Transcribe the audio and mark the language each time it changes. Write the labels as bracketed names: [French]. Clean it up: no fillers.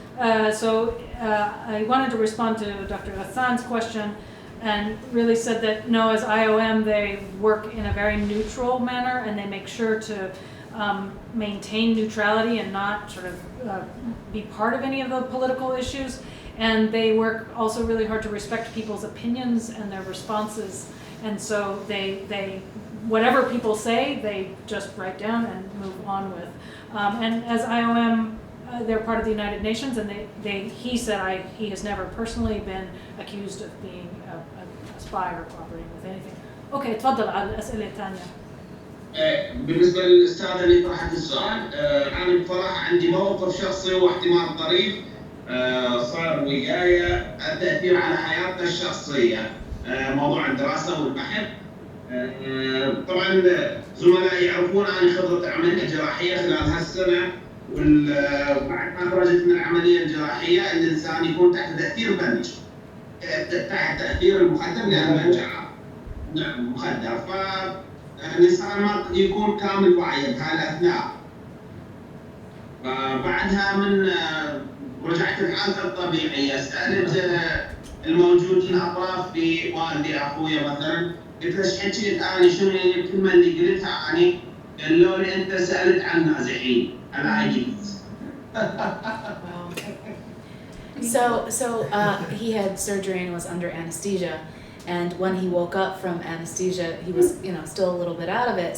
[English] I wanted to respond to Dr. Hassan's question and really said that no, as IOM they work in a very neutral manner and they make sure to maintain neutrality and not sort of be part of any of the political issues, and they work also really hard to respect people's opinions and their responses, and so they whatever people say they just write down and move on with. And as IOM, they're part of the United Nations, and he said he has never personally been accused of being a spy or cooperating with anything. [Arabic] Okay, تفضل على الأسئلة الثانية. بالنسبة للأستاذ اللي طرحت السؤال، أنا بصراحة عندي موقف شخصي واحتمال طريف صار وياي التأثير على حياتنا الشخصية، موضوع الدراسة والبحث. طبعا زملائي يعرفون عن خبرة العملية الجراحية خلال هالسنة، وبعد ما خرجت من العملية الجراحية الإنسان يكون تحت تأثير بنج، تحت تأثير المخدر، لأن البنج نعم مخدر، فالإنسان ما يكون كامل وعيه بهالأثناء. بعدها من رجعت لحالتي الطبيعية، سألت الموجودين أطراف في والدي أخويا مثلا، قلت له ايش حكيت أنا، شنو الكلمة اللي قلتها أنا؟ قالوا لي أنت سألت عن نازحين على IDPs. [English] So he had surgery and was under anesthesia, and when he woke up from anesthesia, he was still a little bit out of it.